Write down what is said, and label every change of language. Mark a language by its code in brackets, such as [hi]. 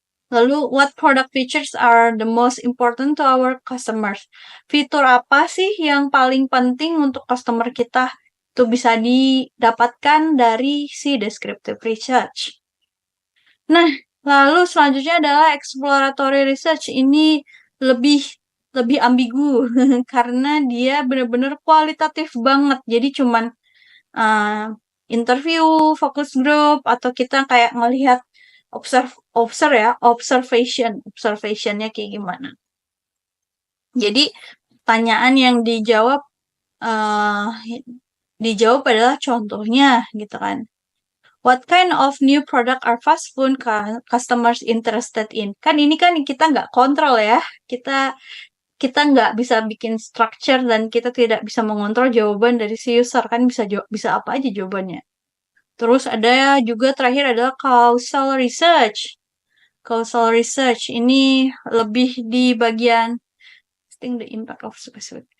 [id] Lalu, [en] what product features are the most important to our customers? [id] Fitur apa sih yang paling penting untuk customer kita? Itu bisa didapatkan dari si descriptive research. Nah, lalu selanjutnya adalah exploratory research. Ini lebih lebih ambigu karena dia benar-benar kualitatif banget. Jadi cuman interview, focus group, atau kita kayak ngelihat observationnya kayak gimana. Jadi pertanyaan yang dijawab adalah contohnya gitu kan. [en] What kind of new product are fast food customers interested in? [id] Kan ini kan kita nggak kontrol ya. Kita kita nggak bisa bikin structure dan kita tidak bisa mengontrol jawaban dari si user. Kan bisa apa aja jawabannya. Terus ada juga terakhir adalah causal research. [en] Causal research [id] ini lebih di bagian [en] testing the impact of specific.